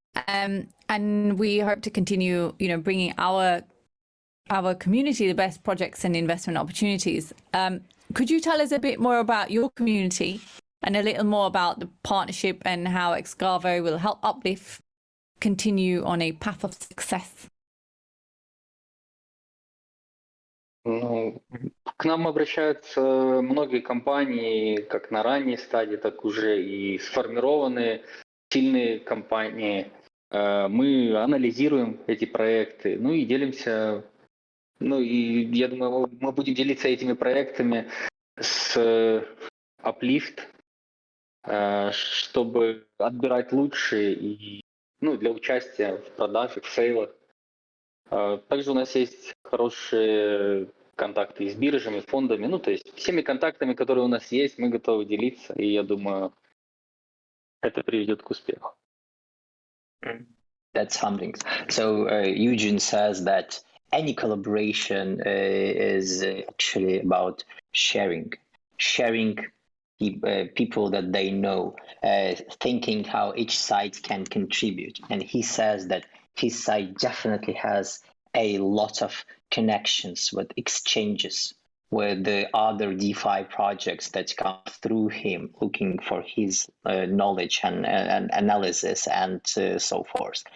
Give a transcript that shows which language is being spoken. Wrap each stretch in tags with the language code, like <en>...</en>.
<en>And we hope to continue, bringing our community the best projects and investment opportunities. Could you tell us a bit more about your community and a little more about the partnership and how Excavo will help Uplift continue on a path of success?</en> <ru>Ну, к нам обращаются многие компании, как на ранней стадии, так уже и сформированные сильные компании. Мы анализируем эти проекты, ну и делимся. Ну и я думаю, мы будем делиться этими проектами с Uplift, чтобы отбирать лучшие и, для участия в продажах, в сейлах. Также у нас есть хорошие контакты и с биржами, фондами. То есть всеми контактами, которые у нас есть, мы готовы делиться. И я думаю, это приведет к успеху.</ru> <en>That's humbling. So Eugene says that any collaboration is actually about sharing people that they know, thinking how each side can contribute. And he says that his side definitely has a lot of connections with exchanges, with the other DeFi projects that come through him, looking for his knowledge and analysis and so forth.</en>